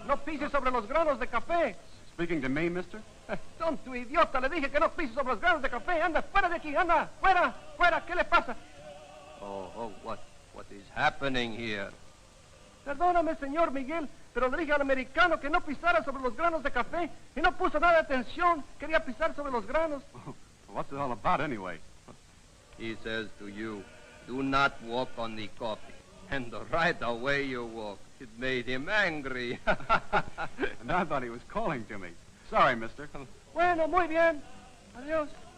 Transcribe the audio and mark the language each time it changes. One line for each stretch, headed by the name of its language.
Spanish: No pise sobre los granos de café.
English: Speaking to me, mister?
Spanish: Tonto idiota, le dije que no pise sobre los granos de café. Anda, fuera de aquí, anda. Fuera, fuera. ¿Qué le pasa?
English: Oh, what is happening here?
Spanish: Perdóname, señor Miguel, pero le dije al americano que no pisara sobre los granos de café y no puso nada de atención. Quería pisar sobre los granos.
English: What's it all about, anyway? He says to you, do not walk on the coffee. And right away you walk. It made him angry. And I thought he was calling to me. Sorry, mister.
Spanish: Bueno, muy bien. Adios.